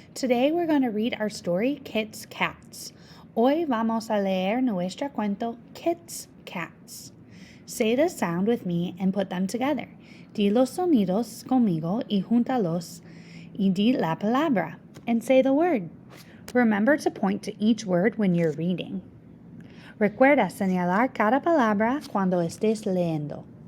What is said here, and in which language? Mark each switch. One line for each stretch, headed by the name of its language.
English: Today we're going to read our story Kit's Cats.
Spanish: Hoy vamos a leer nuestro cuento Kit's Cats.
English: Say the sound with me and put them together.
Spanish: Di los sonidos conmigo y júntalos y di la palabra
English: and say the word. Remember to point to each word when you're reading.
Spanish: Recuerda señalar cada palabra cuando estés leyendo.